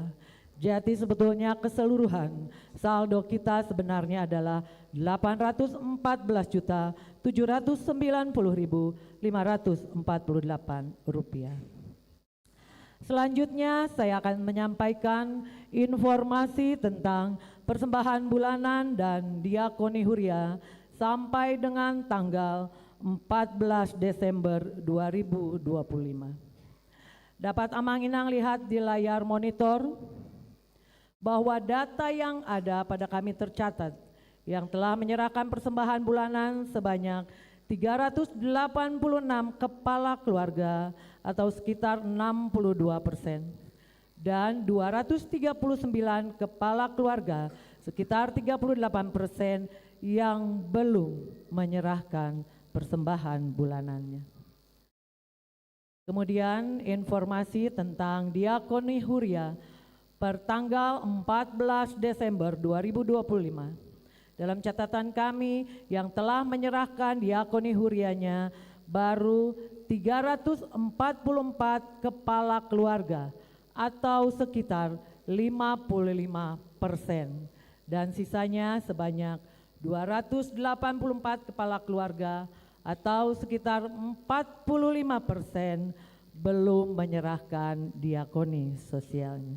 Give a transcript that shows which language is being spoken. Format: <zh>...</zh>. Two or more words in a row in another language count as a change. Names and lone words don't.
<id>Jadi sebetulnya keseluruhan saldo kita sebenarnya adalah 814.790.548 rupiah. Selanjutnya saya akan menyampaikan informasi tentang persembahan bulanan dan diakoni huria sampai dengan tanggal 14 Desember 2025. Dapat Amang Inang lihat di layar monitor bahwa data yang ada pada kami tercatat yang telah menyerahkan persembahan bulanan sebanyak 386 kepala keluarga atau sekitar 62%, dan 239 kepala keluarga sekitar 38% yang belum menyerahkan persembahan bulanannya. Kemudian informasi tentang diakoni huria per tanggal 14 Desember 2025. Dalam catatan kami yang telah menyerahkan diakoni hurianya baru 344 kepala keluarga atau sekitar 55%, dan sisanya sebanyak 284 kepala keluarga atau sekitar 45% belum menyerahkan diakoni sosialnya.</id>